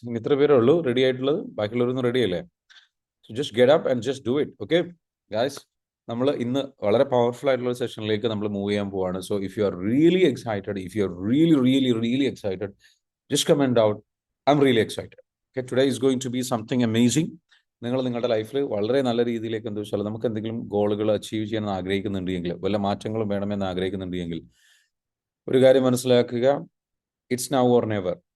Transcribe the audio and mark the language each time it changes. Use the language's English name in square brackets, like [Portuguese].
[Malayalam] ഇനി ഇത്ര പേരേ ഉള്ളൂ റെഡി ആയിട്ടുള്ളത്, ബാക്കിയുള്ളവരൊന്നും റെഡി അല്ലേ? [English] So just get up and just do it. [Malayalam] Okay guys, നമ്മൾ ഇന്ന് വളരെ പവർഫുൾ ആയിട്ടുള്ള ഒരു സെഷനിലേക്ക് നമ്മൾ മൂവ് ചെയ്യാൻ പോവാണ്. [English] So if you are really excited, if you are really excited, just comment out, I'm really excited. Okay, today is going to be something amazing. [Malayalam] നിങ്ങൾ നിങ്ങളുടെ ലൈഫിൽ വളരെ നല്ല രീതിയിലേക്ക് എന്താ വെച്ചാൽ നമുക്ക് എന്തെങ്കിലും ഗോളുകൾ അച്ചീവ് ചെയ്യാൻ ആഗ്രഹിക്കുന്നുണ്ടെങ്കിൽ, വല്ല മാറ്റങ്ങളും വേണമെന്ന് ആഗ്രഹിക്കുന്നുണ്ടെങ്കിൽ ഒരു കാര്യം മനസ്സിലാക്കുക, [English] It's now or never.